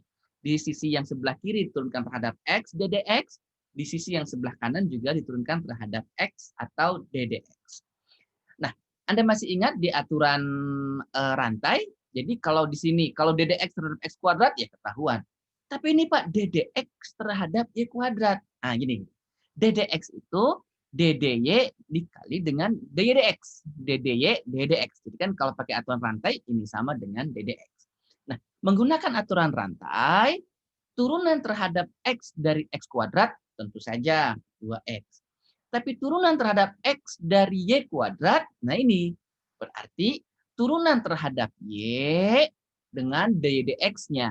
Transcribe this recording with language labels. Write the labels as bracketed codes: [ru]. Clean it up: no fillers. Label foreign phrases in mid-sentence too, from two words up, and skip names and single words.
[id] Di sisi yang sebelah kiri diturunkan terhadap X ddx, di sisi yang sebelah kanan juga diturunkan terhadap X atau ddx. Nah, Anda masih ingat di aturan rantai? Jadi kalau di sini, kalau ddx terhadap X kuadrat, ya ketahuan. Tapi ini Pak, ddx terhadap Y kuadrat. Nah, gini. ddx itu ddy dikali dengan ddx. ddy, ddx. Jadi kan kalau pakai aturan rantai, ini sama dengan ddx. Nah, menggunakan aturan rantai, turunan terhadap X dari X kuadrat, tentu saja 2X. Tapi turunan terhadap X dari Y kuadrat, nah ini berarti turunan terhadap Y dengan ddx-nya.